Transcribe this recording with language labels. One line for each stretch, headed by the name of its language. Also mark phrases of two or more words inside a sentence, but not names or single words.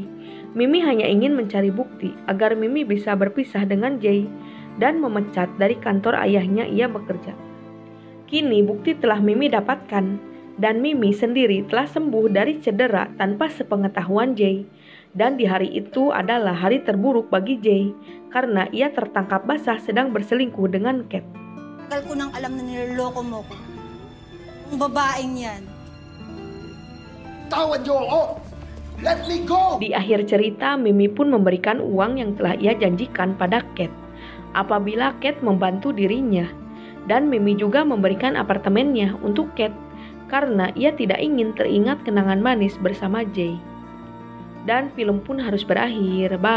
Indonesian: Mimi hanya ingin mencari bukti agar Mimi bisa berpisah dengan Jay dan memecat dari kantor ayahnya ia bekerja. Kini bukti telah Mimi dapatkan, dan Mimi sendiri telah sembuh dari cedera tanpa sepengetahuan Jay. Dan di hari itu adalah hari terburuk bagi Jay karena ia tertangkap basah sedang berselingkuh dengan Kate.
Filipino: Tagal ko nang alam na niloloko mo ko. Yung babaeng yan. Bitawan niyo ako!
English: Let me go!
Indonesian: Di akhir cerita, Mimi pun memberikan uang yang telah ia janjikan pada Kate apabila Kate membantu dirinya. Dan Mimi juga memberikan apartemennya untuk Kate karena ia tidak ingin teringat kenangan manis bersama Jay. Dan film pun harus berakhir.